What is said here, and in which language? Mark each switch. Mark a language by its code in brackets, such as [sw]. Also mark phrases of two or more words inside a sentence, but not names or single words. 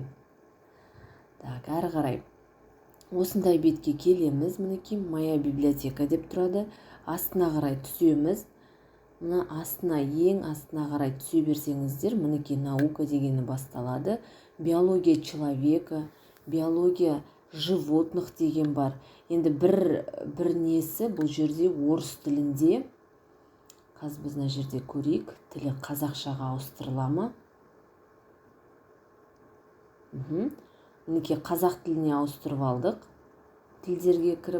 [kk] Әрі қарай осындай бетке келеміз. Мінекей [ru] моя библиотека [kk] деп тұрады. Астына қарай түсеміз. Мына астына, ең астына қарай түсе берсеңіздер, мінекей наука дегені басталады. [ru] Биология человека, биология животных [kk] деген бар. Енді бір несі бұл жерде орыс тілінде. Қазір біз мына жерде көрейік, тілі қазақшаға ауыстырыла ма? Мінекей қазақ тіліне ауыстырып алдық. Тілдерге кіріп.